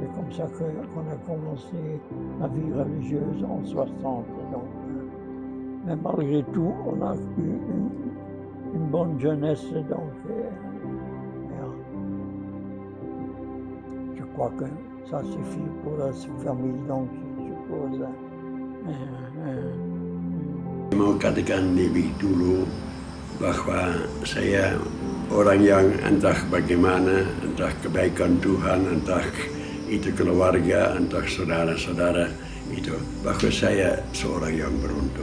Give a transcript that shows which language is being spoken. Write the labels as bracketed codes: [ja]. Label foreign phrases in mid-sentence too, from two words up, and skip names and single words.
[fr] C'est comme ça qu'on a commencé la vie religieuse en 60. Donc, mais malgré tout, on a eu une bonne jeunesse. Donc, je crois que ça suffit pour la famille, donc je suppose. [id] Mau katakan lebih dulu bahwa saya orang yang entah bagaimana, entah kebaikan Tuhan, entah itu keluarga, entah saudara-saudara itu, bahwa saya seorang yang beruntung.